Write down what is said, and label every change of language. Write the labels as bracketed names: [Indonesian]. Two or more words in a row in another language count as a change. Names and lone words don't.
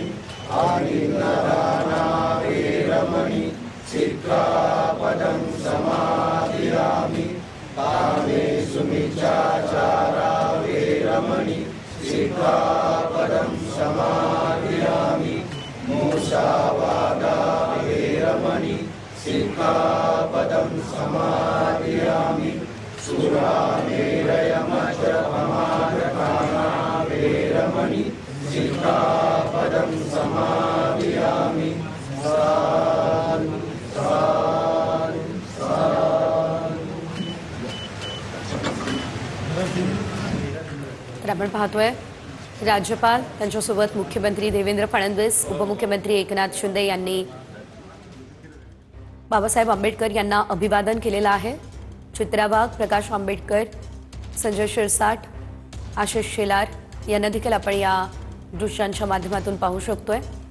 [Pali] आनिन्नदाना वेरमणि सिक्खापदं समादियामि कामेषु मिच्छाचारा वेरमणि सिक्खापदं समादियामि मूषावादा वेरमणि सिक्खापदं समादियामि सुरामेरयमजपमादपाना वेरमणि सिक्खापदं समादियामि साधु साधु साधु। [Marathi] तर आपण पाहतोय राज्यपाल त्यांच्यासोबत मुख्यमंत्री देवेंद्र फडणवीस, उपमुख्यमंत्री एकनाथ शिंदे यांनी बाबासाहेब आंबेडकर यांना अभिवादन केलेलं आहे। चित्राबाग, प्रकाश आंबेडकर, संजय शिरसाट, आशिष शेलार यांना देखील आपण या दृश्यांच्या माध्यमातून पाहू शकतोय।